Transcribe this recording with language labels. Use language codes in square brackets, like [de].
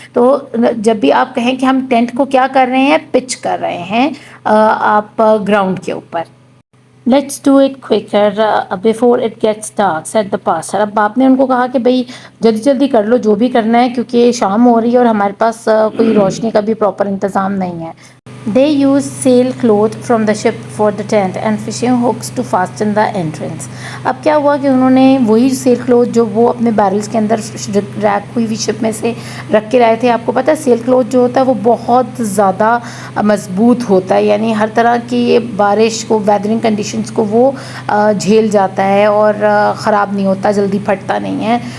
[hi] तो जब भी आप कहें कि हम टेंट को क्या कर रहे हैं, पिच कर रहे हैं आप ग्राउंड के ऊपर। [en] Let's do it quicker before it gets dark said the pastor. [hi] अब बाप ने उनको कहा कि भाई जल्दी जल्दी कर लो जो भी करना है, क्योंकि शाम हो रही है और हमारे पास कोई रोशनी का भी प्रॉपर इंतज़ाम नहीं है। [en] They used sailcloth from the ship for the tent and fishing hooks to fasten the entrance. [hi] अब क्या हुआ कि उन्होंने वही सेल क्लोथ जो वो अपने बैरल्स के अंदर रैक हुई हुई शिप में से रख के लाए थे। आपको पता है सेल क्लोथ जो होता है वो बहुत ज़्यादा मजबूत होता है, यानी हर तरह की बारिश को, वेदरिंग कंडीशंस को वो झेल जाता है और ख़राब नहीं होता, जल्दी फटता नहीं है।